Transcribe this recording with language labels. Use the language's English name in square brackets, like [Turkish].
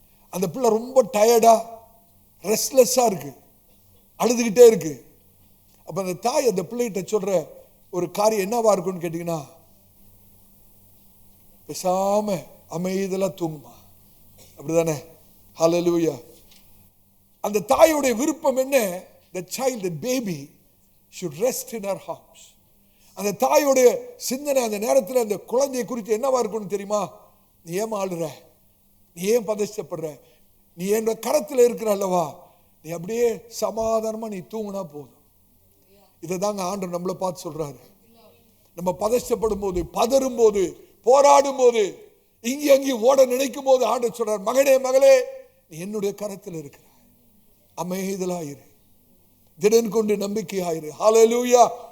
[Tamil] அந்த பிள்ளை ரொம்ப டயர்டா, ரெஸ்ட்லெஸ்ஸா இருக்கு, அழுதுகிட்டே இருக்கு. அப்ப அந்த தாய் அந்த பிள்ளைகிட்ட சொல்ற ஒரு காரியம் என்னவா இருக்கும்னு கேட்டீங்கன்னா, பேசாம அமைதியா தூங்குமா, அப்படிதானே? ஹல்லேலூயா. அந்த தாயோடைய விருப்பம் என்ன? [English] The child, the baby should rest in her arms. [Tamil] அந்த தாயோடைய சிந்தனை அந்த நேரத்தில் அந்த குழந்தையை குறித்து என்னவா இருக்கும்னு தெரியுமா? நீ ஏன் ஆளுற, நீ ஏன் பதஷ்டப்படுற, நீ என் கரத்தில் இருக்கிற அல்லவா, நீ அப்படியே சமாதானமா நீ தூங்கினா போதும். இதை தாங்க ஆண்டவர் நம்மளை பார்த்து சொல்றாரு. நம்ம பதஷ்டப்படும் போது, பதறும் போது, போராடும் போது, இங்கே அங்கேயும் ஓட நினைக்கும் போது ஆண்டவர் சொல்றார், மகனே மகளே, நீ என்னுடைய கரத்தில் இருக்கிற, அமைதலாயிரு, திடன் கொண்டு நம்பிக்கையாயிரு. ஹல்லேலூயா.